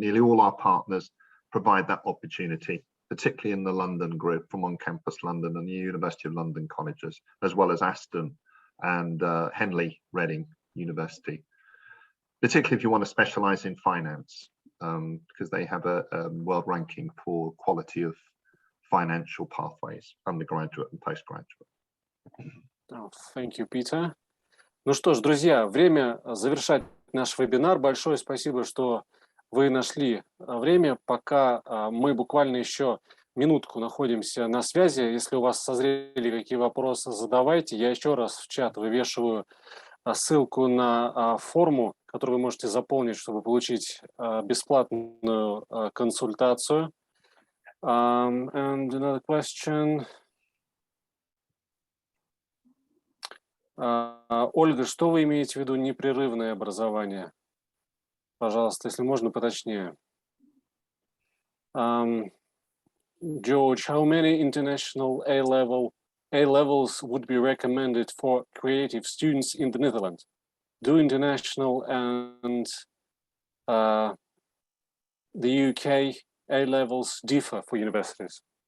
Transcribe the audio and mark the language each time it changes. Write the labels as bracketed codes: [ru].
[en] Nearly all our partners provide that opportunity, particularly in the London group from ONCAMPUS London and the University of London colleges, as well as Aston and Henley Reading University, particularly if you want to specialize in finance, because they have a world ranking for quality of financial pathways, undergraduate and postgraduate. Oh, thank you, Peter. [ru] Ну что ж, друзья, время завершать наш вебинар. Большое спасибо, что вы нашли время, пока мы буквально еще минутку находимся на связи. Если у вас созрели какие вопросы, задавайте. Я еще раз в чат вывешиваю ссылку на форму, которую вы можете заполнить, чтобы получить бесплатную консультацию. [en] And another question. [ru] Ольга, что вы имеете в виду непрерывное образование? Пожалуйста, если можно, поточнее. [en] George, how many international A-levels would be recommended for creative students in the Netherlands? Do international and the UK A-levels differ for universities?